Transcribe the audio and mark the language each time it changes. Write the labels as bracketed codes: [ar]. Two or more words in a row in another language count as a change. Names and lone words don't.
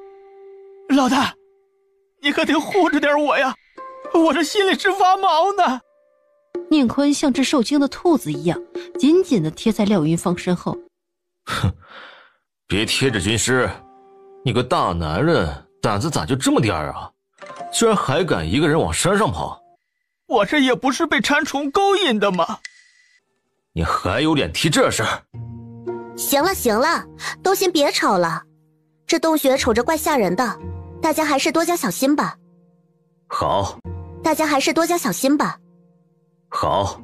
[zh] 老大，你可得護着點我呀，我這心裡直發毛呢。寧坤像只受驚的兔子一樣，緊緊地貼在廖雲芳身後。哼，別貼着軍師，你個大男人膽子咋就這麼點啊？居然還敢一個人往山上跑！我這也不是被蟬蟲勾引的嗎？你還有臉提這事兒？行了，都先別吵了。這洞穴瞅着怪嚇人的，大家還是多加小心吧。好。好。